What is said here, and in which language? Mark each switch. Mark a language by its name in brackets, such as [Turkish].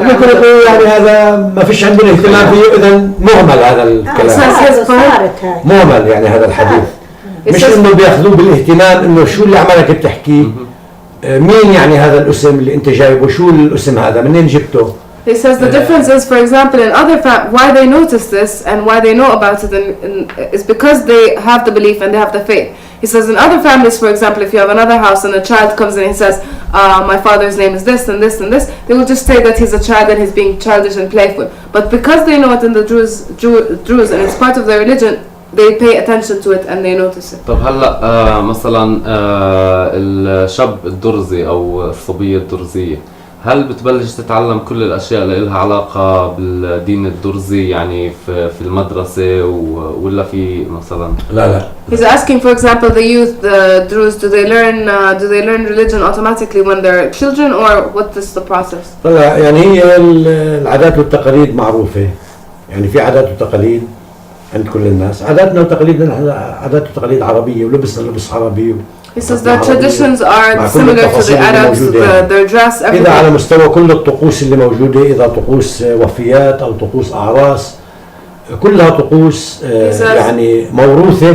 [Arabic] ممكن يقولوا يعني هذا ما فيش عندنا اهتمام فيه، إذا مهمل هذا الكلام، مهمل يعني هذا الحديث، مش إنه بياخذوه بالاهتمام إنه شو اللي عملك بتحكيه، مين يعني هذا الاسم اللي أنت جايبه، شو الاسم هذا، منين جبته. [English] He says the difference is, for example, in other why they notice this and why they know about it is because they have the belief and they have the faith. He says in other families, for example, if you have another house and a child comes in and he says, my father's name is this and this and this, they will just say that he's a child and he's being childish and playful. But because they know it in the Druze and it's part of their religion, they pay attention to it and they notice it. [Arabic] طب هلا مثلا الشاب الدرزي او الصبية الدرزية، هل بتبلش تتعلم كل الاشياء اللي لها علاقة بالدين الدرزي يعني في المدرسة ولا في مثلا؟ لا. [English] He's asking, for example, the youth, the Druze, do they learn religion automatically when they're children, or what is the process? [Arabic] طلع يعني هي العادات والتقاليد معروفة، يعني في عادات وتقاليد عند كل الناس، عاداتنا وتقاليدنا عادات وتقاليد عربية ولبسنا لبس عربي. [English] He says their traditions are similar to the Arabs, their dress, everything. [Arabic] إذا على مستوى كل الطقوس اللي موجودة، إذا طقوس وفيات أو طقوس أعراس، كلها طقوس يعني موروثة.